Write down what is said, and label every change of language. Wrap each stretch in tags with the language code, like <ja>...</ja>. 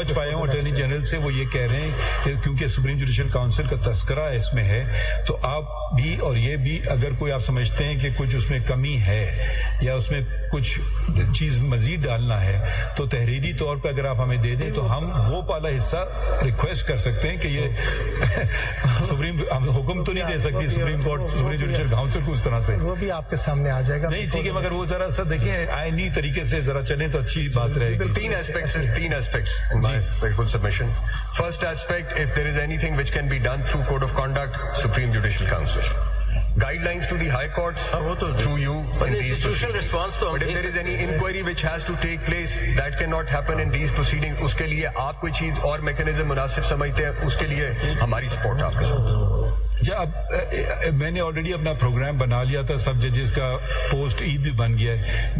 <ur>سمجھ پایا ہوں اٹارنی جنرل سے، وہ یہ کہہ رہے ہیں کہ کیونکہ سپریم جوڈیشل کاؤنسل کا تذکرہ اس میں ہے، تو آپ بھی اور یہ بھی اگر کوئی آپ سمجھتے ہیں کہ کچھ اس میں کمی ہے یا اس میں کچھ چیز مزید ڈالنا ہے تو تحریری طور پہ اگر آپ ہمیں دے دیں تو ہم وہ والا حصہ ریکویسٹ کر سکتے ہیں کہ یہ سپریم حکم تو نہیں دے سکتی supreme court supreme judicial council کو اس طرح سے، وہ بھی آپ کے سامنے آ جائے گا. نہیں ٹھیک ہے، مگر وہ ذرا سا دیکھیں آئینی طریقے سے ذرا چلیں تو اچھی بات رہے گی.</ur> <en>تین aspects in my very full submission. First aspect, if there is anything which can be done through code of conduct, Supreme Judicial Council. Guidelines to the high courts through you in these proceedings. But if there is any inquiry which has to take place, that cannot happen in these proceedings.</en> <ur>اس کے لیے آپ کوئی چیز اور mechanism مناسب سمجھتے ہیں، اس کے لیے ہماری سپورٹ آپ کے ساتھ. اب میں نے آلریڈی اپنا پروگرام بنا لیا تھا سب ججز کا، پوسٹ عید بھی بن گیا ہے.</ur>